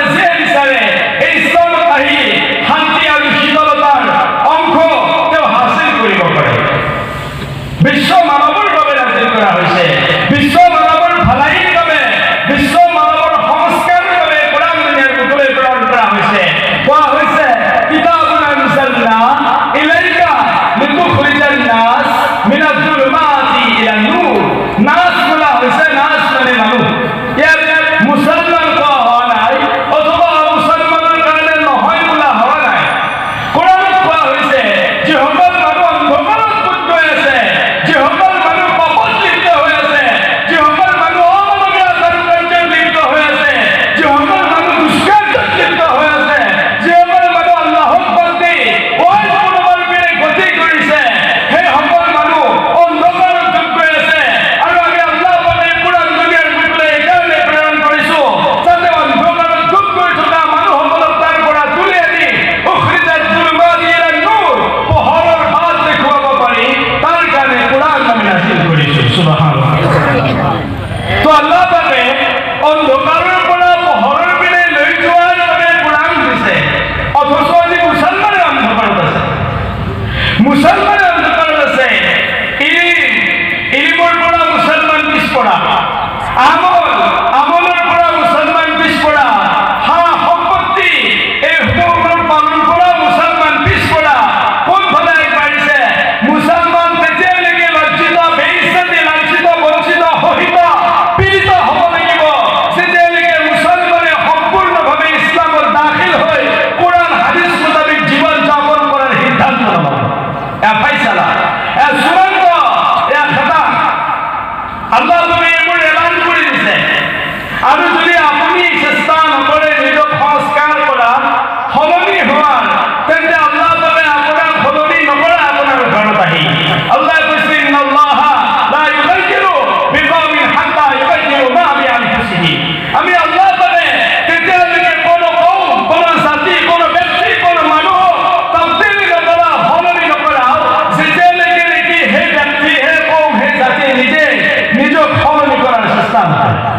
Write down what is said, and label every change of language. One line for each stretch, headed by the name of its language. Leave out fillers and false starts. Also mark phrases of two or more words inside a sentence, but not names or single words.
Assamese: যিয়ে বিচাৰে এই ইছলামত আহি শান্তি আৰু শীতলতাৰ অংশ তেওঁ হাসিল কৰিব পাৰে। বিশ্ব মানৱৰ বাবে নাজিল কৰা হৈছে, বিশ্ব মানৱৰ ভালাইৰ বাবে, বিশ্ব মানৱৰ সংস্কাৰৰ বাবে কোরআন দুনিয়াৰ বুকুলে প্ৰেৰণ কৰা হৈছে। কোৱা হৈছে
Arabic: كتاب أنزلنا إليك لتخرج الناس من الظلمات إلى النور.
Assamese: নাস বোলা হৈছে, নাস মানে মানুহ। ইয়াত মুছলমান কোৱা হোৱা নাই অথবা মুছলমানৰ কাৰণে নহয় বোলা হোৱা নাই। কোরআনত কোৱা হৈছে যিসকল মানুহ অন্ধকাৰত ডুব গৈ আছে, যিসকল মানুহ পাপত লিপ্ত হৈ আছে, যিসকল মানুহ অমানৱীয় কাৰ্যত লিপ্ত হৈ আছে, যিসকল মানুহ দুষ্কাৰ্যত লিপ্ত হৈ আছে, যিসকল মানুহ আল্লাহক বাদ দি অইন কোনোবাৰ পিনে গতি কৰিছে, সেই সকল মানুহ অন্ধকাৰত ডুব গৈ আছে। আৰু আমি আল্লাহ পাকে কোরআন দুনিয়াৰ বুকুলে এইকাৰণে প্ৰেৰণ কৰিছো যাতে অন্ধকাৰত ডুব গৈ থকা মানুহসকলক তাৰ পৰা তুলি আনি
Arabic: يخرج الظلمات إلى النور,
Assamese: পোহৰৰ বাট দেখুৱাব পাৰি, তাৰ কাৰণে কোরআন আমি নাজিল কৰিছো। সুবহানাল্লাহ। তো আল্লাহ পাকে অন্ধকাৰৰ পৰা পোহৰৰ পিনে লৈ যোৱাৰ বাবে কোরআন দিছে, অথচ আজি মুছলমানে অন্ধকাৰত আছে, মুছলমানে অন্ধকাৰত আছে। ইলিমৰ পৰা মুছলমান পিছপৰা, আমলৰ পৰা মুছলমান পিছপৰা, সা সম্পত্তি এই সমূহৰ পালন পৰা মুছলমান পিছপৰা। কোনফালে আগবাঢ়িছে? মুছলমান তেতিয়ালৈকে লজ্জিত, বেইজ্জতি, লাঞ্ছিত, বঞ্চিত, শোষিত, পীড়িত হ'ব লাগিব যেতিয়ালৈকে মুছলমানে সম্পূৰ্ণভাৱে ইছলামত দাখিল হৈ কোরআন হাদিস মোতাবিক জীৱন যাপন কৰাৰ সিদ্ধান্ত ল'ব। এয়া ফাইছালা, এয়া চূড়ান্ত, এয়া খাতা। আল্লাহ তুমি এইবোৰ এলান কৰি দিছে। আৰু যদি আপুনি চেষ্টা নকৰে নিজক সংস্কাৰ কৰা, সলনি হোৱাৰ, তেন্তে আল্লাহ তাআলাই আপোনাক সলনি নকৰে আপোনাৰ ঘৰত আহি। আল্লাহ কৈছে
Arabic: إن الله لا يغير بقوم حتى يغيروا ما بأنفسهم.
Assamese: আমি আল্লাহ তাআলাই তেতিয়ালৈকে কোনো কওম, কোনো জাতি, কোনো ব্যক্তি, কোনো মানুহ তাবদীল নকৰা, সলনি নকৰা যেতিয়ালৈকে নেকি সেই ব্যক্তি, সেই কওম, সেই জাতি নিজক সলনি কৰাৰ চেষ্টা নকৰে।